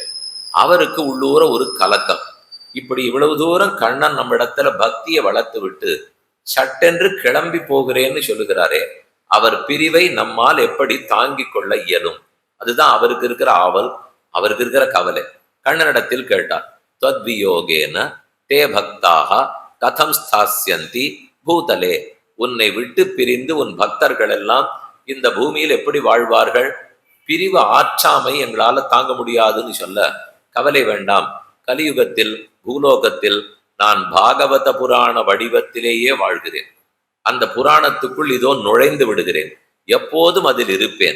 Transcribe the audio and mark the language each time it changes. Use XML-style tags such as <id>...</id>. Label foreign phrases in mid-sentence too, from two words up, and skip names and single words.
<ta>அவருக்கு உள்ளூர ஒரு கலக்கம். இப்படி இவ்வளவு தூரம் கண்ணன் நம்ம இடத்துல பக்தியை வளர்த்து விட்டு சட்டென்று கிளம்பி போகிறேன்னு சொல்லுகிறாரே, அவர் பிரிவை நம்மால் எப்படி தாங்கிக் கொள்ள இயலும்? அதுதான் அவருக்கு இருக்கிற ஆவல், அவருக்கு இருக்கிற கவலை. கண்ணனிடத்தில் கேட்டார்,</ta> <sa>त्वद्वियोगेन ते भक्ताः कथं स्थास्यन्ति பூதலே,</sa> <ta>உன்னை விட்டு பிரிந்து உன் பக்தர்கள் எல்லாம் இந்த பூமியில் எப்படி வாழ்வார்கள்? பிரிவு ஆற்றாமை எங்களால தாங்க முடியாதுன்னு சொல்ல, கவலை வேண்டாம், கலியுகத்தில் பூலோகத்தில் நான் பாகவத புராண வடிவத்திலேயே வாழ்கிறேன். அந்த புராணத்துக்குள் இதோ நுழைந்து விடுகிறேன், எப்போதும் அதில் இருப்பேன்.</ta>